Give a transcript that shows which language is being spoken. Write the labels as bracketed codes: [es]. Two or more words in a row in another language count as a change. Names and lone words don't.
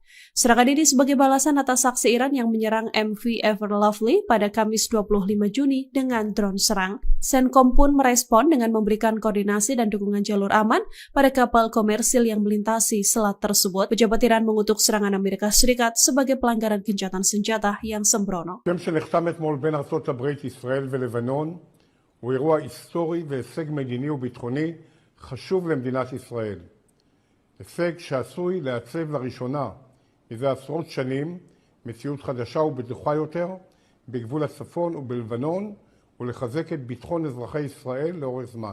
[id] Serangan ini sebagai balasan atas aksi Iran yang menyerang MV Ever Lovely pada Kamis 25 Juni dengan drone serang. CENTCOM pun merespon dengan memberikan koordinasi dan dukungan jalur aman pada kapal komersil yang melintasi selat tersebut. Pejabat Iran mengutuk serangan Amerika Serikat sebagai pelanggaran gencatan senjata yang sembrono. [he] הוא אירוע היסטורי והישג מדיני וביטחוני חשוב למדינת ישראל. הישג שעשוי לעצב לראשונה מזה עשרות שנים מציאות חדשה ובטוחה יותר בגבול הצפון ובלבנון ולחזק את ביטחון אזרחי ישראל לאורך זמן.